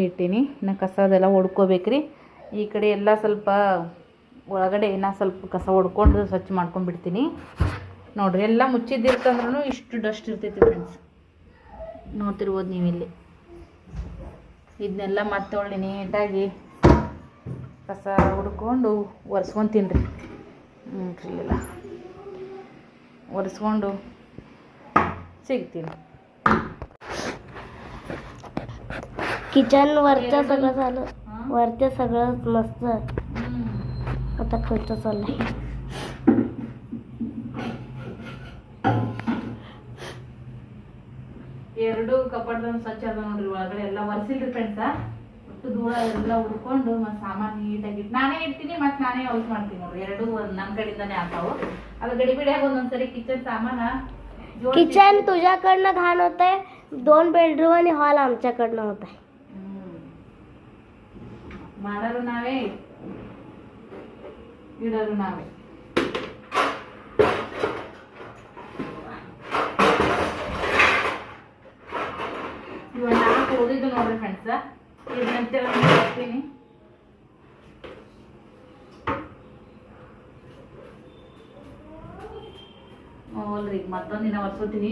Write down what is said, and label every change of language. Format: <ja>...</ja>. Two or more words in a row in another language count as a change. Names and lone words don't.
<kn>ಇಟ್ಟೀನಿ ಇನ್ನು ಕಸದೆಲ್ಲ ಹೊಡ್ಕೋಬೇಕ್ರಿ ಈ ಕಡೆ ಎಲ್ಲ ಸ್ವಲ್ಪ ಒಳಗಡೆ ಇನ್ನೂ ಸ್ವಲ್ಪ ಕಸ ಹೊಡ್ಕೊಂಡು ಸ್ವಚ್ಛ ಮಾಡ್ಕೊಂಡ್ಬಿಡ್ತೀನಿ ನೋಡ್ರಿ ಎಲ್ಲ ಮುಚ್ಚಿದ್ದಿರ್ತಂದ್ರೂ ಇಷ್ಟು ಡಸ್ಟ್ ಇರ್ತೈತಿ ಫ್ರೆಂಡ್ಸ್ ನೋಡ್ತಿರ್ಬೋದು ನೀವಿಲ್ಲಿ ಇದನ್ನೆಲ್ಲ ಮತ್ತೆ ಒಳ್ಳೆ ನೀಟಾಗಿ ಕಸ ಹುಡ್ಕೊಂಡು ಒರೆಸ್ಕೊತೀನಿ ರೀ ಇಲ್ಲೆಲ್ಲ ಒರೆಸ್ಕೊಂಡು सिगತೀನಿ</kn> <mr>किचन वरचं सगळं झालं वरचं सगळं मस्त आता खायचं चाललंय</mr> <kn>ಎರಡು ಕಪಾಟದ ಸ್ವಚ್ಛ ಅದ ನೋಡ್ರಿ ಒಳಗಡೆ ಎಲ್ಲ ಒರೆಸಿಲ್ರಿ ಫ್ರೆಂಡ್ಸ್ ಒಟ್ಟು ಧೂಳ ಎಲ್ಲ ಉಡ್ಕೊಂಡು ಮತ್ತೆ ಸಾಮಾನು ನೀಟಾಗಿ ನಾನೇ ಇಡ್ತೀನಿ ಮತ್ತೆ ನಾನೇ ಯೂಸ್ ಮಾಡ್ತೀನಿ ನೋಡ್ರಿ ಎರಡು ನನ್ನ ಕಡೆಯಿಂದಾನೇ ಆಗ್ತಾವು ಅದು ಗಡಿಬಿಡಿಯಾಗಿ ಒಂದೊಂದ್ಸರಿ ಕಿಚನ್ ಸಾಮಾನ</kn> <mr>किचन तुझ्याकडनं घाण होतंय 2 बेडरूम आणि हॉल आमच्याकडनं होत आहे</mr> <kn>ಮಾಡೋರು ನಾವೇ ಇಡೋರು ನಾವೇ ಇವಾಗ ನಾಲ್ಕು ಓದಿದ್ದು ನೋಡ್ರಿ ಫ್ರೆಂಡ್ಸ್ ಇದನ್ನಂತೆ ಹಾಕ್ತೀನಿ ಅಲ್ರಿ ಮತ್ತೊಂದು ದಿನ ಒರ್ಸ್ಕೊತೀನಿ.</kn>